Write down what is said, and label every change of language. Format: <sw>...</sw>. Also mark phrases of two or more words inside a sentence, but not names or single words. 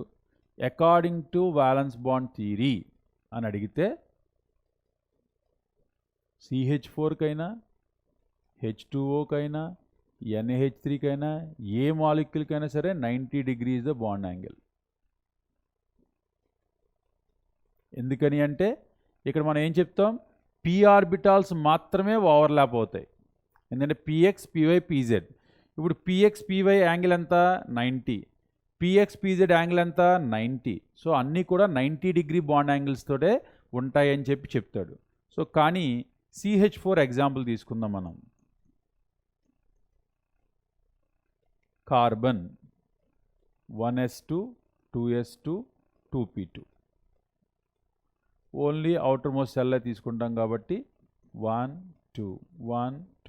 <en>according to valence bond theory</en> <te>అని అడిగితే CH4కైనా H2Oకైనా NH3కైనా ఏ మాలిక్యూల్కైనా సరే 90</te> <en>degrees the bond angle.</en> <te>ఎందుకని అంటే ఇక్కడ మనం ఏం చెప్తాం?</te> <en>p orbitals</en> <te>మాత్రమే ఓవర్లాప్ అవుతాయి. ఎందుకంటే px py pz. ఇప్పుడు px py యాంగిల్ ఎంత 90, px pz యాంగిల్ ఎంత 90. సో అన్నీ కూడా 90</te> <en>degree bond angles</en> <te>తోటే ఉంటాయని చెప్పి చెప్తాడు. సో కానీ CH4 ఎగ్జాంపుల్ తీసుకుందాం మనం. కార్బన్ 1s2 2s2 2p2</te> <en>only outer most shell</en> <te>తీసుకుంటాం కాబట్టి 1 2 1 2.</te>